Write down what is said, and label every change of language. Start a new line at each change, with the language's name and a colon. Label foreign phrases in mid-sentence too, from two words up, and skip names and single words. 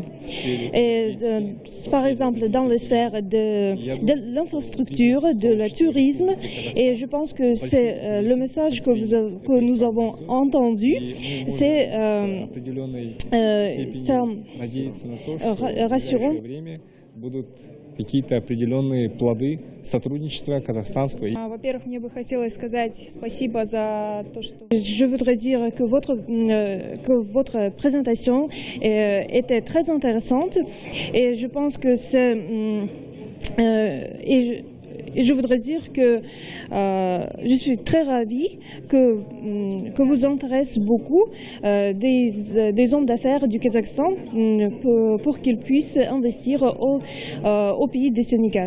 French: Et, par exemple, dans la sphère de l'infrastructure, de le tourisme, et je pense que c'est le message que nous avons entendu, c'est rassurant.
Russian: Какие-то определенные плоды сотрудничества казахстанского. Во-первых, мне бы хотелось сказать спасибо за то, что...
French: Je voudrais dire que votre présentation était très intéressante et je pense que c'est... Et je voudrais dire que je suis très ravie que vous intéressez beaucoup des hommes d'affaires du Kazakhstan pour qu'ils puissent investir au pays du Sénégal.